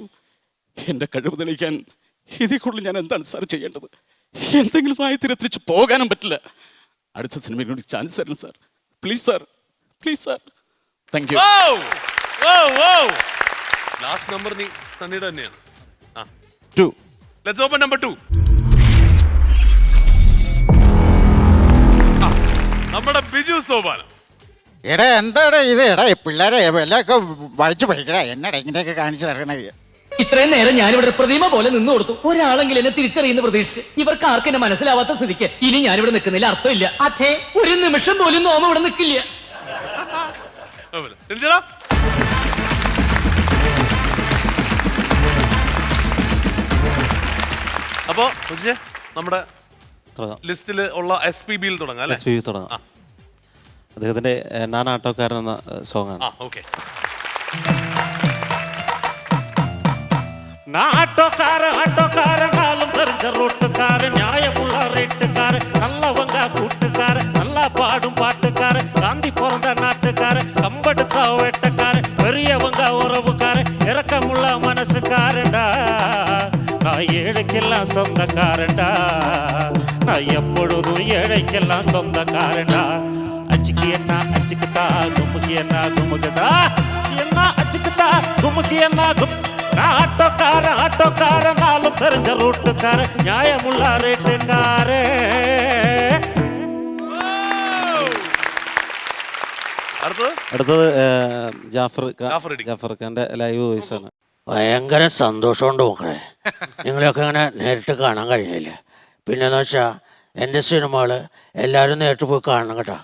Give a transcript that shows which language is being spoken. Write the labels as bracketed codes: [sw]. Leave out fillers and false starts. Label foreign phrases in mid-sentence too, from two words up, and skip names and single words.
[ml] എൻ്റെ കഴിവ് തെളിയിക്കാൻ ഇതിൽ കൂടുതൽ ഞാൻ എന്താണ് സാർ ചെയ്യേണ്ടത്? എന്തെങ്കിലും ആയി തിരിച്ചു പോകാനും പറ്റില്ല. അടുത്ത സിനിമയിൽ കൂടി ചാൻസ് തരണം സാർ. [en] please sir, please sir. thank you. [ml] ലാസ്റ്റ് നമ്പർ നീ സണ്ണിയുടെ തന്നെയാണ്. 2. [en] Let's open number 2. [ml] നമ്മുടെ ബിജു സോപാനം. എടാ എന്താടാ ഇത്? എടാ പിള്ളേരെ എല്ലാമൊക്കെ വായിച്ചു പഠിക്കടാ. എന്നടാ ഇങ്ങനെയൊക്കെ കാണിച്ചു തരണേ? ഇത്രയും നേരം ഞാനിവിടെ പ്രതിമ പോലെ നിന്നു കൊടുത്തു. ഒരാളെങ്കിലും എന്നെ തിരിച്ചറിയുന്ന പ്രതീക്ഷിച്ച് ഇവർക്ക് ആർക്കും എന്നെ മനസ്സിലാവാത്ത സ്ഥിതിക്ക് ഇനി ഞാനിവിടെ നിൽക്കുന്നില്ല, അർത്ഥമില്ല. അതെ, ഒരു നിമിഷം പോലും നോമ ഇവിടെ നിൽക്കില്ല. രഞ്ജിതാ, അപ്പോ നമ്മുടെ ലിസ്റ്റിൽ ഉള്ള SPB തുടങ്ങാം അല്ലേ? SPB തുടങ്ങാം. അദ്ദേഹത്തിന്റെ ഞാൻ ആട്ടോക്കാരൻ എന്ന സോങ് ആണ്. ഓക്കെ. [ta] ஆட்டோக்காரன் நாளும் தெரிஞ்ச ரோட்டுக்காரன், நியாயமுள்ள ரேட்டுக்காரன், நல்லவங்க கூட்டுக்காரன், நல்லா பாடும் பாட்டுக்காரன், காந்தி பிறந்த நாட்டுக்காரன், கம்பெடுத்தா வேட்டக்காரன், பெரியவங்க உறவுக்காரன், இறக்கமுள்ள மனசுக்காரன்டா. நான் ஏழைக்கெல்லாம் சொந்தக்காரன்டா, நான் எப்பொழுதும் ஏழைக்கெல்லாம் சொந்தக்காரன்டா. அச்சுக்கு என்ன அச்சுக்குதா, கும்முக்கு என்ன கும்முக்குதா, என்ன அச்சுக்குதா கும்முக்கு என்ன கும். ஆட்டோக்காரன் நாளும் தெரிஞ்ச ரூட்டுக்காரன், நியாயமுள்ள ரேட்டுக்காரன். [ml] അടുത്തത് ജാഫർ ജാഫർ ഖാന്റെ [en] live voice [ml] ആണ്. ഭയങ്കര സന്തോഷമുണ്ട് മക്കളെ, നിങ്ങളെയൊക്കെ അങ്ങനെ നേരിട്ട് കാണാൻ കഴിഞ്ഞില്ല. പിന്നെന്ന് വെച്ചാൽ എൻ്റെ സിനിമകൾ എല്ലാവരും നേരിട്ട് പോയി കാണണം കേട്ടോ.